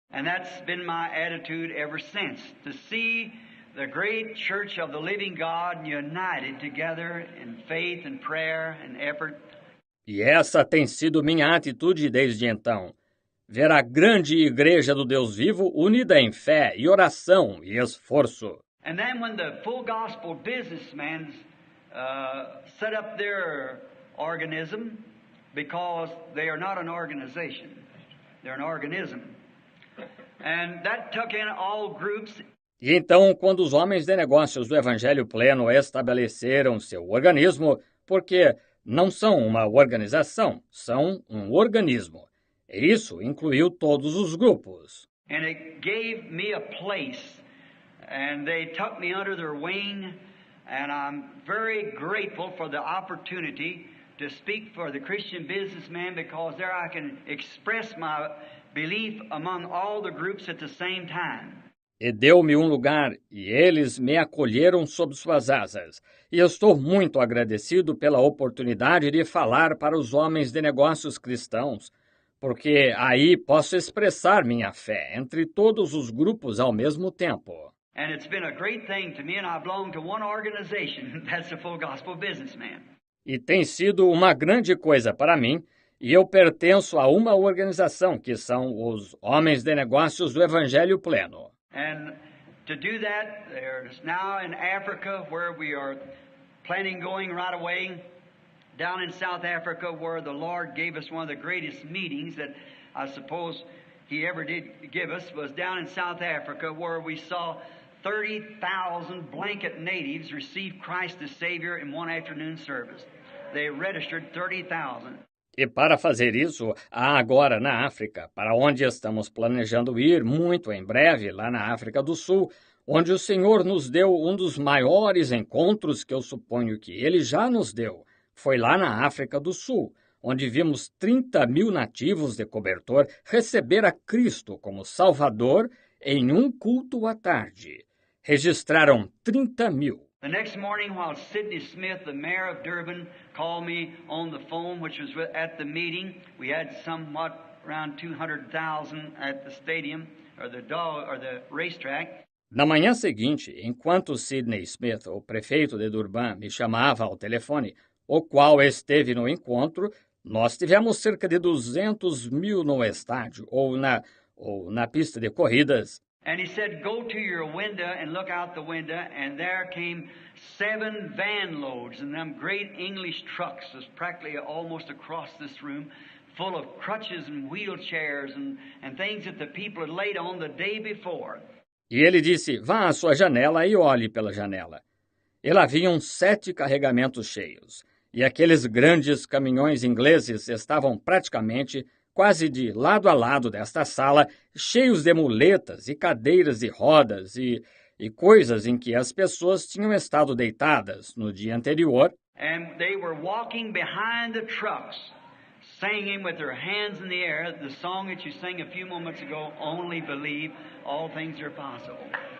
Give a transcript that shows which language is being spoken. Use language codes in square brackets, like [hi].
[en] And that's been my attitude ever since, to see the great church of the living God united together in faith and prayer and effort. [pt] E essa tem sido minha atitude desde então. Ver a grande igreja do Deus vivo unida em fé e oração e esforço. [en] And then when the full gospel businessmen set up their organism, because they are not an organization, they're an organism. And that took in all groups. [pt] E então, quando os homens de negócios do Evangelho Pleno estabeleceram seu organismo, porque não são uma organização, são um organismo. E isso incluiu todos os grupos. [en] And it gave me a place. And they took me under their wing, and I'm very grateful for the opportunity to speak for the Christian businessman, because there I can express my belief among all the groups at the same time. [pt] E deu-me um lugar, e eles me acolheram sob suas asas. E estou muito agradecido pela oportunidade de falar para os homens de negócios cristãos, porque aí posso expressar minha fé entre todos os grupos ao mesmo tempo. [en] And it's been a great thing to me, and I belong to one organization, that's the Full Gospel Businessman. [pt] E tem sido uma grande coisa para mim, e eu pertenço a uma organização que são os Homens de Negócios do Evangelho Pleno. [en] And to do that, there's now in Africa, where we are planning going right away, down in South Africa, where the Lord gave us one of the greatest meetings that I suppose He ever did give us, was down in South Africa, where we saw 30,000 blanket natives receive Christ as Savior in one afternoon service. They registered 30,000. [pt] E para fazer isso, há agora na África, para onde estamos planejando ir muito em breve, lá na África do Sul, onde o Senhor nos deu um dos maiores encontros que eu suponho que Ele já nos deu. Foi lá na África do Sul, onde vimos 30.000 nativos de cobertor receber a Cristo como Salvador em um culto à tarde. Registraram 30.000. [en] The next morning, while Sidney Smith, the mayor of Durban, called me on the phone, which was at the meeting, we had somewhat around 200,000 at the stadium, or the racetrack. [pt] Na manhã seguinte, enquanto Sidney Smith, o prefeito de Durban, me chamava ao telefone, o qual esteve no encontro, nós tivemos cerca de 200.000 no estádio ou na pista de corridas. [en] And he said, go to your window and look out the window, and there came 7 van loads, and them great English trucks was practically almost across this room, full of crutches and wheelchairs and things that the people had laid on the day before. [pt] E ele disse, vá à sua janela e olhe pela janela. E lá vinham 7 carregamentos cheios, e aqueles grandes caminhões ingleses estavam praticamente quase de lado a lado desta sala, cheios de muletas e cadeiras e rodas e coisas em que as pessoas tinham estado deitadas no dia anterior. [en] And they were walking behind the trucks, singing with their hands in the air the song that you sang a few moments ago, Only Believe, All Things Are Possible.